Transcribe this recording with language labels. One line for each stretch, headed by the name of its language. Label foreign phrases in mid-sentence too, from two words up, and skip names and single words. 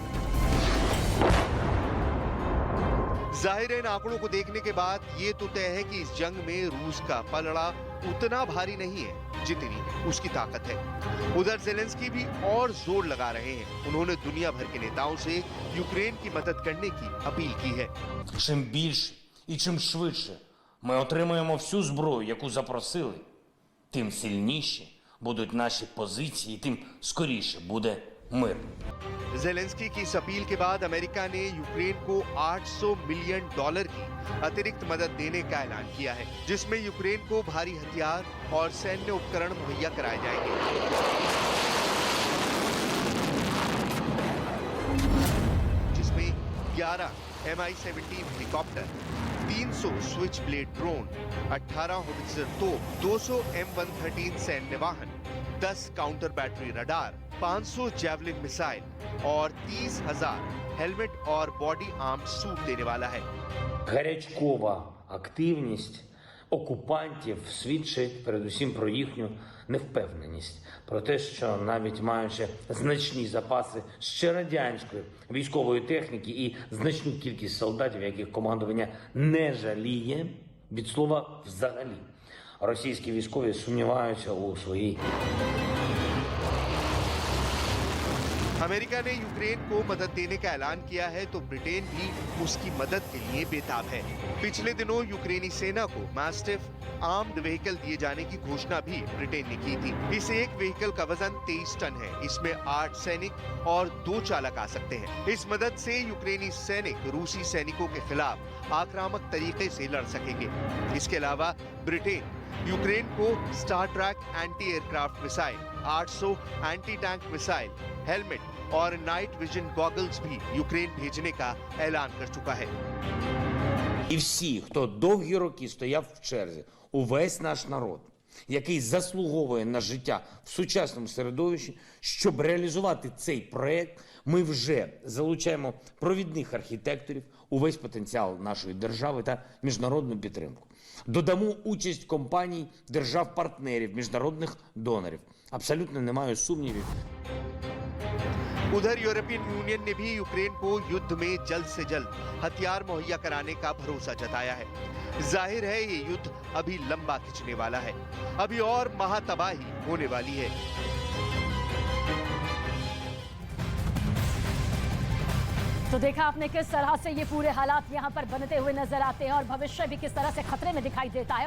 Hindi: जाहिर है, इन आंकड़ों को देखने के बाद ये तो तय है कि इस जंग में रूस का पलड़ा उतना भारी नहीं है जितनी उसकी ताकत है। उधर जेलेंस्की भी और जोर लगा रहे हैं। उन्होंने दुनिया भर के नेताओं से यूक्रेन की मदद करने की अपील की है।
Ukrainian: Чим більше і чим швидше ми отримаємо всю зброю, яку запросили, тим сильніші будуть наші позиції, тим скоріше буде мир.
Hindi: जेलेंस्की की इस अपील के बाद अमेरिका ने यूक्रेन को $800 मिलियन की अतिरिक्त मदद देने का ऐलान किया है, जिसमें यूक्रेन को भारी हथियार और सैन्य उपकरण मुहैया कराए जाएंगे। जिसमें 11 Mi-17 हेलीकॉप्टर, 300 स्विच ब्लेड ड्रोन, 18 होवित्जर तोप, 200 M113 सैन्य वाहन, 10
English: counter battery radar,
Hindi: 500 जैवलिन मिसाइल और 30,000 हेलमेट और
English: body arm suit
Hindi: देने वाला है।
Ukrainian: Гарячкова активність окупантів свідчить передусім про їхню невпевненість, про те, що навіть маючи значні запаси ще радянської військової техніки і значну кількість солдатів, яких командування не жаліє, від слова взагалі, російські військові сумніваються у своїй
Hindi: अमेरिका ने यूक्रेन को मदद देने का ऐलान किया है तो ब्रिटेन भी उसकी मदद के लिए बेताब है। पिछले दिनों यूक्रेनी सेना को मैस्टिफ
English: armed vehicle
Hindi: दिए जाने की घोषणा भी ब्रिटेन ने की थी। इस एक व्हीकल का वजन 23 टन है। इसमें 8 सैनिक और 2 चालक आ सकते हैं। इस मदद से यूक्रेनी सैनिक रूसी सैनिकों के खिलाफ आक्रामक तरीके से लड़ सकेंगे। इसके अलावा ब्रिटेन यूक्रेन को स्टार ट्रैक
English: anti aircraft missile,
Hindi: 800
English: anti tank missile,
Hindi: हेलमेट और
English: night vision goggles
Hindi: भी यूक्रेन भेजने का ऐलान कर चुका है।
Ukrainian: І всі, хто довгі роки стояв в черзі, увесь наш народ, який заслуговує на життя в сучасному середовищі, щоб реалізувати цей проект, ми вже залучаємо провідних архітекторів, увесь потенціал нашої держави та міжнародну підтримку. Додамо участь компаній, держав-партнерів, міжнародних донорів. Абсолютно немає сумнівів.
Hindi: उधर यूरोपियन यूनियन ने भी यूक्रेन को युद्ध में जल्द से जल्द हथियार मुहैया कराने का भरोसा जताया है। जाहिर है ये युद्ध अभी लंबा खिंचने वाला है। अभी और महातबाही होने वाली है। तो देखा आपने किस तरह से ये पूरे हालात यहाँ पर बनते हुए नजर आते हैं और भविष्य भी किस तरह से खतरे में दिखाई देता है।